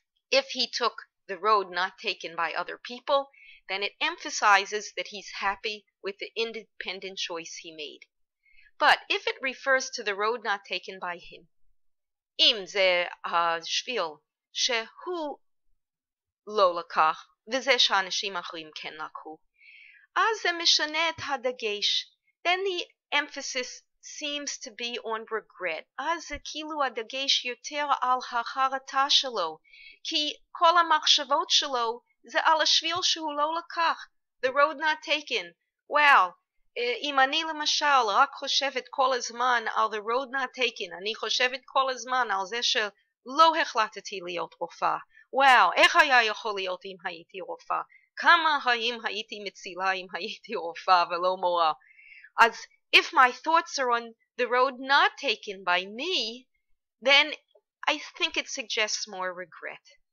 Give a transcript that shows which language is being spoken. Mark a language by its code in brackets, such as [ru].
[en] If he took the road not taken by other people, then it emphasizes that he's happy with the independent choice he made. But if it refers to the road not taken by him, [he] אם זה השביל שהוא לא לקח, וזה שאנשים אחרים כן לקחו, אז זה משנה את הדגש. [en] Then the emphasis seems to be on regret. [he] אז זה כאילו הדגש יותר על החרטה שלו, כי כל המחשבות שלו זה על השביל שהוא לא לקח. [en] The road not taken. Well, [he] אם אני למשל רק חושבת כל הזמן על [en] the road not taken, [he] אני חושבת כל הזמן על זה שלא החלטתי להיות רופאה. וואו, איך היה יכול להיות אם הייתי רופאה? כמה חיים הייתי מצילה אם הייתי רופאה ולא מורה? [en] אז if my thoughts are on the road not taken by me, then I think it suggests more regret.